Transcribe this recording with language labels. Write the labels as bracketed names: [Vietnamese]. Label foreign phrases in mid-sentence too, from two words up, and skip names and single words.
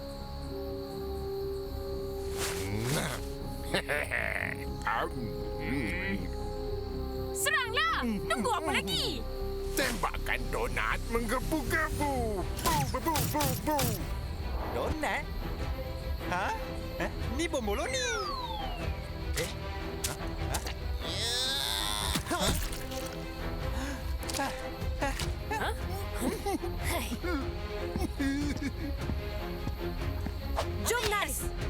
[Malay] Seranglah! Tunggu apa lagi? Tembakan donat menggebu-gebu. Bu, bu, bu, bu, bu. Donat? Ha? Ni bom boloni. Jom, Nas!